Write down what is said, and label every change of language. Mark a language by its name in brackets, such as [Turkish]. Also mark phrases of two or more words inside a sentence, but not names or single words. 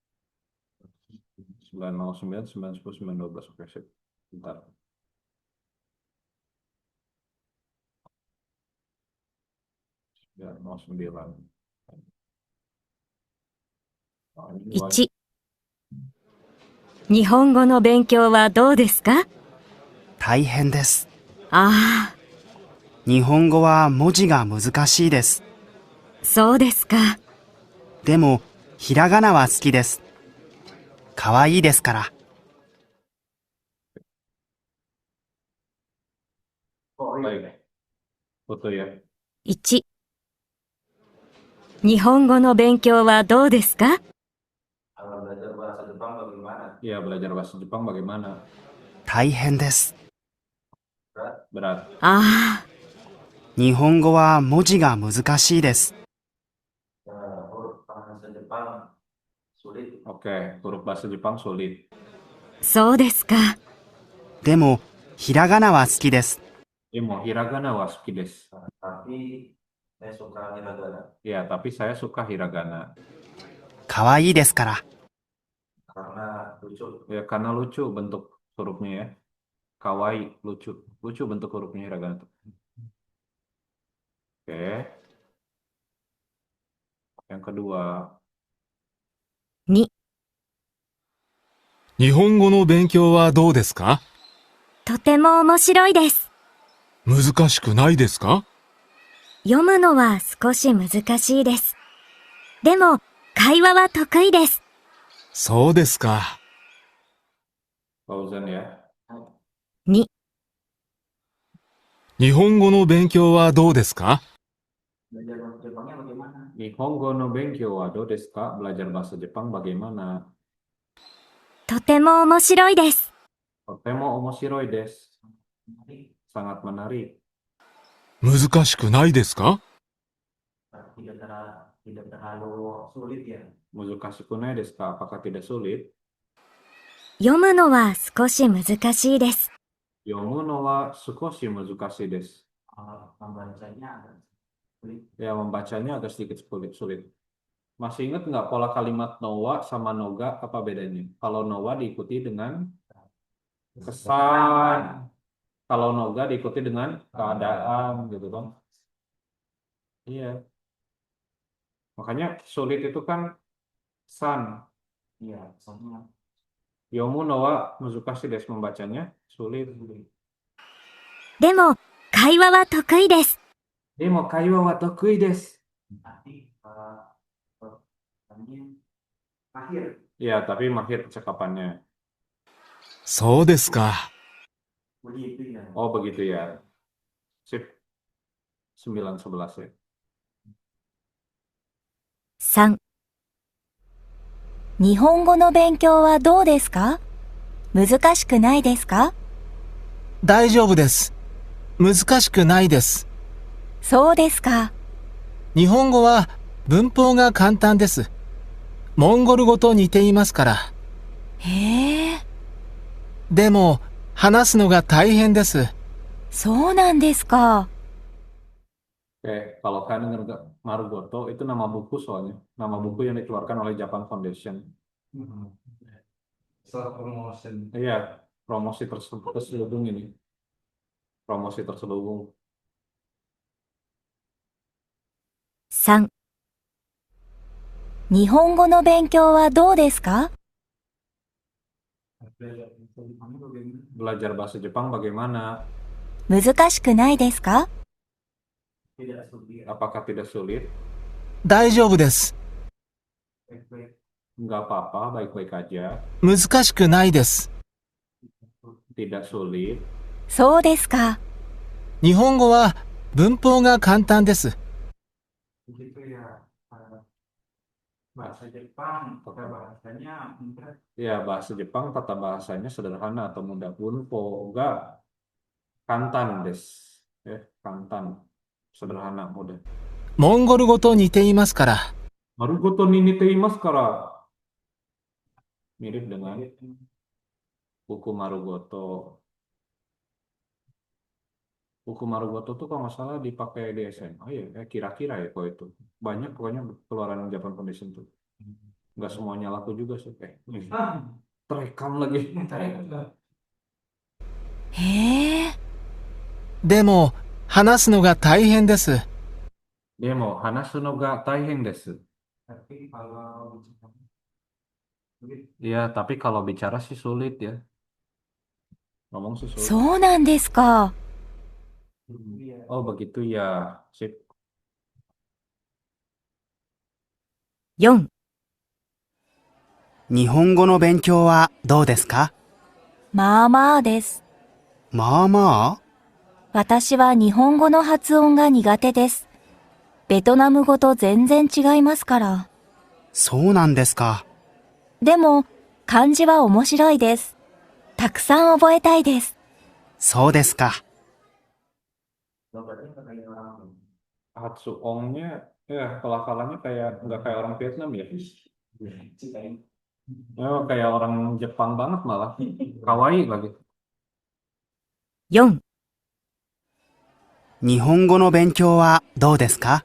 [Indonesian] 909, 910, 912. Oke, sip. Bentar. Ya, 09. Oh, ini [Japanese] 1、日本語の勉強はどうですか？大変です。ああ、日本語は文字が難しいです。そうですか。でも、ひらがなは好きです。かわいいですから。 [Indonesian] baik. Foto ya. [Japanese] 1、日本語の勉強はどうですか？ [Indonesian] Kalau belajar bahasa Jepang bagaimana? Ya, belajar bahasa Jepang bagaimana? [Japanese] 大変です。 [Indonesian] Berat. [Japanese] ああ、日本語は文字が難しいです。 [Indonesian] Huruf bahasa Jepang sulit. Oke, huruf bahasa Jepang sulit. [Japanese] そうですか。でも、ひらがなは好きです。いも、ひらがなは好きです. [Indonesian] Tapi saya suka hiragana Ya, tapi saya suka hiragana. [Japanese] かわいいですから。 [Indonesian] karena lucu. Ya, karena lucu bentuk hurufnya ya. Kawaii, lucu. Lucu bentuk hurufnya hiragana tuh. Oke. Yang kedua. [Japanese] 2、日本語の勉強はどうですか？とても面白いです。難しくないですか？読むのは少し難しいです。でも、会話は得意です。そうですか。 [Indonesian] Fauzan ya. [Japanese] 2、日本語の勉強はどうですか？ [Indonesian] Belajar bahasa Jepangnya bagaimana? [Japanese] 日本語の勉強はどうですか? [Indonesian] Belajar bahasa Jepang bagaimana? [Japanese] とても面白いです。とても面白いです. [Indonesian] Sangat menarik. [Japanese] 難しくないですか？ [Indonesian] Tidak terlalu sulit ya. [Japanese] 難しくないですか? [Indonesian] Apakah tidak sulit? [Japanese] 読むのは少し難しいです。読むのは少し難しいです. [Indonesian] Membacanya agak sulit. Ya, membacanya agak sedikit sulit. Masih ingat nggak pola kalimat nowa sama noga apa bedanya? Kalau nowa diikuti dengan kesan, kalau noga diikuti dengan keadaan gitu kan? Iya. Makanya sulit itu kan san. Iya, soalnya [Japanese] 読むのは難しいです, [Indonesian] membacanya sulit. [Japanese] でも、会話は得意です。でも会話は得意です. [Indonesian] tapi ini akhir. Ya, tapi mahir percakapannya. [Japanese] そうですか。 [Indonesian] Begitu ya. Oh, begitu ya. Sip. 9-11 ya. [Japanese] 3、日本語の勉強はどうですか？難しくないですか？大丈夫です。難しくないです。そうですか。日本語は文法が簡単です。モンゴル語と似ていますから。へえ、でも、話すのが大変です。そうなんですか。 [Indonesian] Oke, kalau kalian dengar nggak, Marugoto itu nama buku soalnya, nama buku yang dikeluarkan oleh Japan Foundation. [English] Self promotion. [Indonesian] Iya, promosi terselubung ini, promosi terselubung. [Japanese] 3、日本語の勉強はどうですか？ [Indonesian] Belajar bahasa Jepang bagaimana? [Japanese] 難しくないですか？ [Indonesian] Apakah tidak sulit? [Japanese] 大丈夫です。 [Indonesian] Nggak apa-apa, baik-baik aja. [Japanese] 難しくないです。 [Indonesian] Tidak sulit. [Japanese] そうですか。日本語は文法が簡単です。 [Indonesian] Begitu ya. Bahasa Jepang, tata bahasanya mudah. Ya, bahasa Jepang tata bahasanya sederhana atau mudah. Bunpo, enggak. [Japanese] 簡単です。簡単. [Indonesian] Sederhana, mudah. [Japanese] モンゴル語と似ていますから。マルゴトに似ていますから. [Indonesian] Mirip dengan buku Marugoto. Buku Marugoto tuh kalau nggak salah dipakai di SMA ya, kira-kira ya kalau itu. Banyak pokoknya keluaran Japan Foundation tuh. Nggak semuanya laku juga sih. Terekam lagi. [Japanese] へえ、でも、話すのが大変です。でも、話すのが大変です. [Indonesian] Tapi kalau sulit, Ya, tapi kalau bicara sih sulit ya. Ngomong sih sulit. [Japanese] そうなんですか。 [Indonesian] Oh, begitu ya. Sip. [Japanese] 4、日本語の勉強はどうですか？まあまあです。まあまあ。私は日本語の発音が苦手です。ベトナム語と全然違いますから。そうなんですか。でも、漢字は面白いです。たくさん覚えたいです。そうですか。 [Indonesian] Hatsuongnya, ya pelafalannya kayak nggak kayak orang Vietnam ya. Oh, kayak orang Jepang banget malah. Kawaii lagi. [Japanese] 4、日本語の勉強はどうですか？